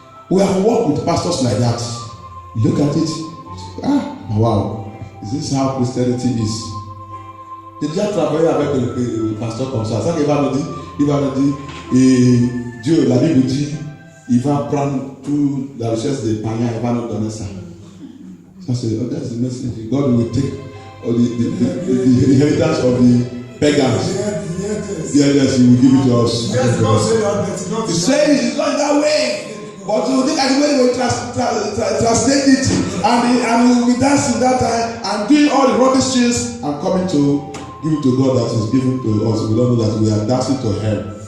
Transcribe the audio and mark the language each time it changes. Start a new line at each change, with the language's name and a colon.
English: We have worked with pastors like that. Look at it. Wow. Is this how Christianity is?
French: J'ai déjà travaillé avec le pasteur comme ça. Ça qu'il va nous dire. Il va nous dire, et Dieu, la Bible dit, il va prendre toute la richesse des païens, il va nous donner ça. Ça c'est,
English: that's the message. God will take the inheritance of the pagans. Yes, he will give it to us. He says it's not that way. But you think at the way we translate it, and we will be dancing that time and doing all the rubbish things and coming to give it to God that is given to us. We don't know that we are dancing to Him.